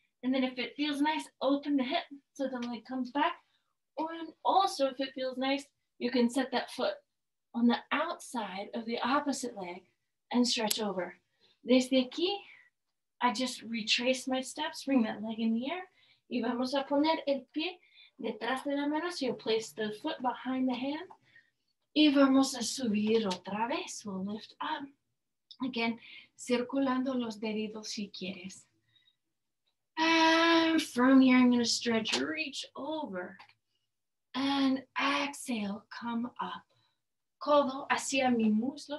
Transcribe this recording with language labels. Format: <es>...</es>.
<en>And then if it feels nice, open the hip so the leg comes back. Or also, if it feels nice, you can set that foot on the outside of the opposite leg and stretch over.</en> <es>Desde aquí,</es> <en>I just retrace my steps, bring that leg in the air.</en> <es>Y vamos a poner el pie detrás de la mano.</es> <en>So you place the foot behind the hand.</en> <es>Y vamos a subir otra vez.</es> <en>We'll lift up. Again,</en> <es>circulando los deditos si quieres.</es> <en>And from here, I'm going to stretch, reach over. And exhale, come up.</en> <es>Codo hacia mi muslo.</es>